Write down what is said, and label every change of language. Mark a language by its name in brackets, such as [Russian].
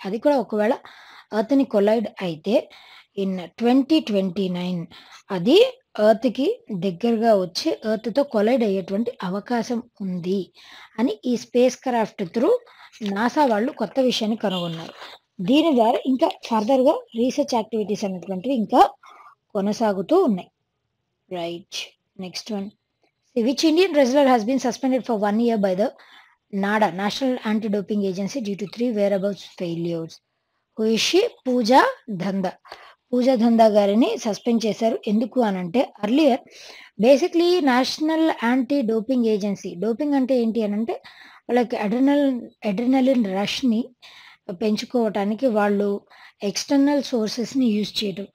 [Telugu] అది కూడా ఒకవేళ ఎర్త్‌ని కొలైడ్ అయితే ఇన్ 2029 అది ఎర్త్‌కి దగ్గరగా వచ్చి ఎర్త్‌తో కొలైడ్ అయ్యేటువంటి అవకాశం ఉంది అని ఈ స్పేస్ క్రాఫ్ట్ త్రూ నాసా వాళ్ళు కొత్త విషయాన్ని కనుగొన్నారు. దీని ద్వారా ఇంకా ఫర్దర్‌గా రీసెర్చ్ యాక్టివిటీస్ అనేటువంటివి ఇంకా కొనసాగుతూ ఉన్నాయి. [English] Right. Next one. Which Indian wrestler has been suspended for 1 year by the NADA, National Anti-Doping Agency, due to 3 whereabouts failures? Who is she? [Telugu] పూజా ధందా. పూజా ధందా గారిని సస్పెండ్ చేశారు. ఎందుకు అనంటే earlier basically national anti doping agency. Doping అంటే ఏంటి అనంటే వాళ్ళకి adrenaline రష్‌ని పెంచుకోవటానికి వాళ్ళు external సోర్సెస్‌ని use చేయడం.